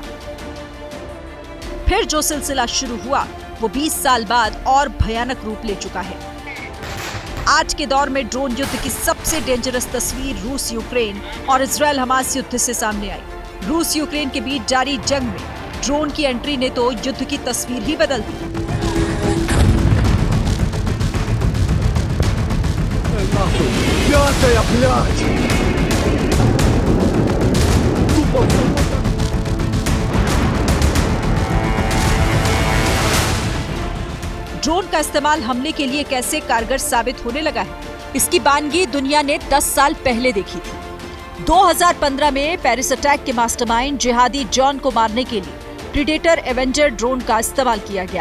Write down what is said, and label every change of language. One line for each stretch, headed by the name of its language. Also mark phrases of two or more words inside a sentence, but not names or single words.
Hindi: फिर जो सिलसिला शुरू हुआ वो 20 साल बाद और भयानक रूप ले चुका है। आज के दौर में ड्रोन युद्ध की सबसे डेंजरस तस्वीर रूस यूक्रेन और इजरायल हमास युद्ध से सामने आई। रूस यूक्रेन के बीच जारी जंग में ड्रोन की एंट्री ने तो युद्ध की तस्वीर ही बदल दी।
Russian: Пятая, блядь! Тупо.
Hindi: ड्रोन का इस्तेमाल हमले के लिए कैसे कारगर साबित होने लगा है, इसकी बानगी दुनिया ने 10 साल पहले देखी थी। 2015 में पेरिस अटैक के मास्टरमाइंड जिहादी जॉन को मारने के लिए प्रीडेटर एवेंजर ड्रोन का इस्तेमाल किया गया।